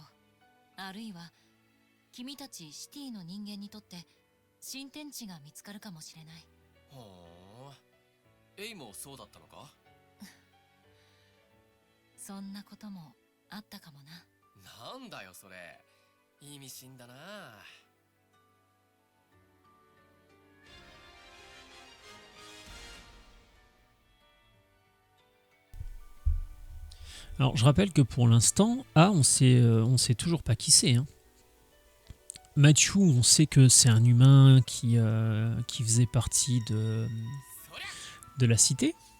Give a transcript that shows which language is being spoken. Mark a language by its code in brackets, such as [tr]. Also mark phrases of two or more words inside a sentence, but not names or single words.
[ja] あるいは君たちシティの人間にとって新天地が見つかるかもしれない。はあ、エイもそうだったのか？そんなこともあったかもな。なんだよそれ、意味深だな。 [fr] Alors, je rappelle que pour l'instant, on sait toujours pas qui c'est. Hein. Matthew, on sait que c'est un humain qui faisait partie de la cité.